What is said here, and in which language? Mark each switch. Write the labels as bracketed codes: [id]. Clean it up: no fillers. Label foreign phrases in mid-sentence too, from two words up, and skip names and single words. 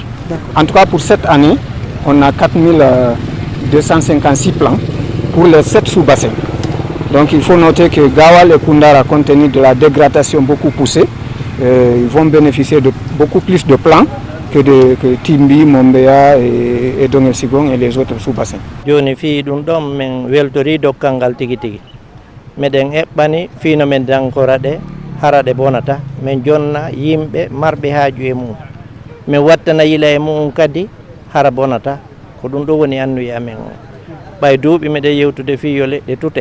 [fr] En tout cas, pour cette année, on a 4256 plants pour les 7 sous-bassins. Donc il faut noter que Gawal et Koundara, compte tenu de la dégradation beaucoup poussée, ils vont bénéficier de beaucoup plus de plants que Timbi, Mombea et Dongel Sigong et les autres sous-bassins. [ff] Joni fi ɗum ɗon min weltori dokkal ngal tigi tigi meɗen eɓɓani fino men dankora ɗe hara ɗe bonata min jonna yimɓe marɓe haaju e mum min wattana yila e mum kadi hara bonata ko ɗum ɗo woni annuye amen o ɓay duuɓi meɗen yewtude fiyo leɗɗe tute